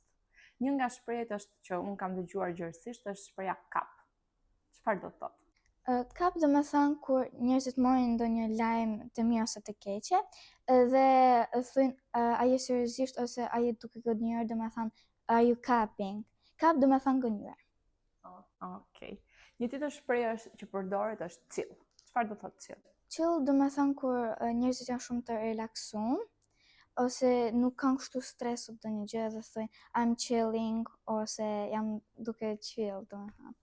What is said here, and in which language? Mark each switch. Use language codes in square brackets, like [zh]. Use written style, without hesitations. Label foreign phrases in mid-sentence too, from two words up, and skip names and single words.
[sq] Një nga shprehjet është që unë kam dëgjuar gjërësisht është shpreha kap. Çfarë do të thotë? Kap do me thënë kur njerëzit morin ndonjë lajm të mirë ose të keqe dhe thujnë aje seriozisht ose aje duke gënjur, do me thënë [en] are you capping? [sq] Kap do me thënë gënjur. Okej. Një tjetër shprehje që përdoret është chill. Çfarë do thotë chill? Chill do me thënë kur njerëzit janë shumë të relaksuar ose nuk kanë kështu stres ose ndonjë gjë dhe thojnë [en] I'm chilling [sq] ose jam duke chill, do me thënë.